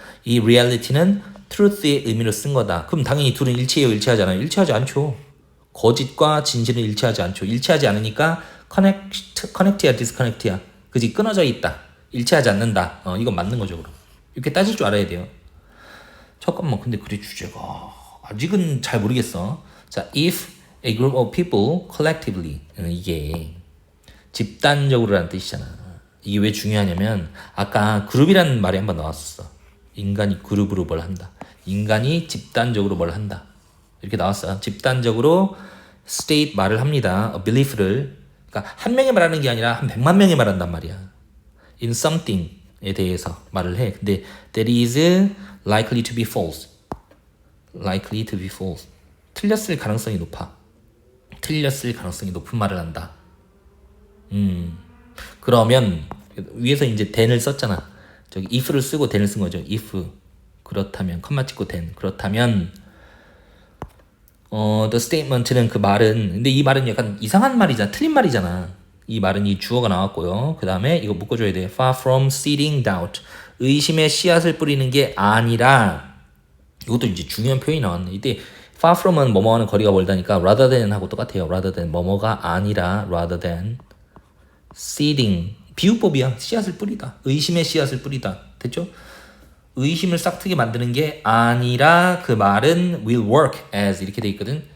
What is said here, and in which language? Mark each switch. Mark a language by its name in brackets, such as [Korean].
[Korean] 이 reality는 truth의 의미로 쓴 거다. 그럼 당연히 둘은 일치해요, 일치하지 않아요? 일치하지 않죠. 거짓과 진실은 일치하지 않죠. 일치하지 않으니까 connect야, disconnect야. 그지? 끊어져 있다. 일치하지 않는다. 이건 맞는 거죠, 그럼. 이렇게 따질 줄 알아야 돼요. 잠깐만, 근데 글의 주제가 아직은 잘 모르겠어. [English] 자, if a group of people collectively, [Korean] 이게 집단적으로라는 뜻이잖아. 이게 왜 중요하냐면 아까 그룹이라는 말이 한번 나왔었어. 인간이 그룹으로 뭘 한다. 인간이 집단적으로 뭘 한다. 이렇게 나왔어. 집단적으로 state 말을 합니다. A belief를. 그러니까 한 명이 말하는 게 아니라 한 100만 명이 말한단 말이야. In something에 대해서 말을 해. [English] 근데 that is likely to be false. likely to be false. [Korean] 틀렸을 가능성이 높아. 틀렸을 가능성이 높은 말을 한다. 그러면 위에서 이제 then을 썼잖아. 저기 if를 쓰고 then을 쓴 거죠. if 그렇다면 컴마 찍고 then 그렇다면 the statement는 그 말은 근데 이 말은 약간 이상한 말이잖아. 틀린 말이잖아. 이 말은 이 주어가 나왔고요. 그 다음에 이거 묶어줘야 돼. [English] far from seeding doubt. [Korean] 의심의 씨앗을 뿌리는 게 아니라 이것도 이제 중요한 표현이 나왔네. 이때 far from은 뭐뭐하는 거리가 멀다니까 rather than 하고 똑같아요. rather than 뭐뭐가 아니라 rather than seeding 비유법이야. 씨앗을 뿌리다. 의심의 씨앗을 뿌리다. 됐죠? 의심을 싹트게 만드는 게 아니라 그 말은 will work as 이렇게 돼 있거든.